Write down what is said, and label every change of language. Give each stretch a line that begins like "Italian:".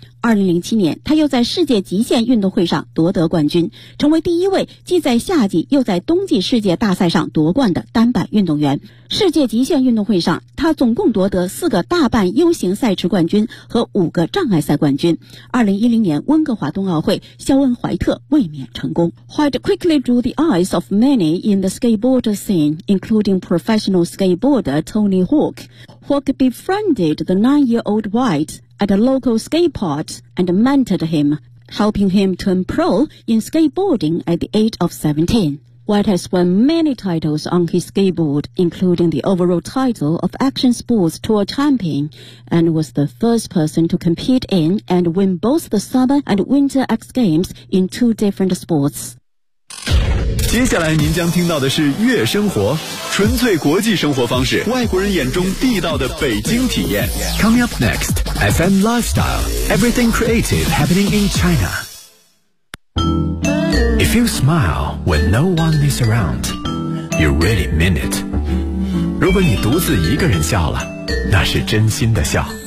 Chinese: 2007年他又在世界极限运动会上夺得冠军，成为第一位既在夏季又在冬季世界大赛上夺冠的单板运动员。世界极限运动会上，他总共夺得四个大半 U 型赛池冠军和五个障碍赛冠军。 2010年温哥华冬奥会，肖恩·怀特卫冕成功。
English: White quickly drew the eyes of many in the skateboard scene, including professional skateboarder Tony Hawk. Hawk befriended the 9-year-old White at a local skate park and mentored him, helping him turn pro in skateboarding at the age of 17. White has won many titles on his skateboard, including the overall title of Action Sports Tour Champion, and was the first person to compete in and win both the Summer and Winter X Games in two different sports.
Chinese: 接下来您将听到的是月生活，纯粹国际生活方式，外国人眼中地道的北京体验。
English: Coming up next, FM Lifestyle, everything creative happening in China. If you smile when no one is around, you really mean it.
Chinese: 如果你独自一个人笑了，那是真心的笑。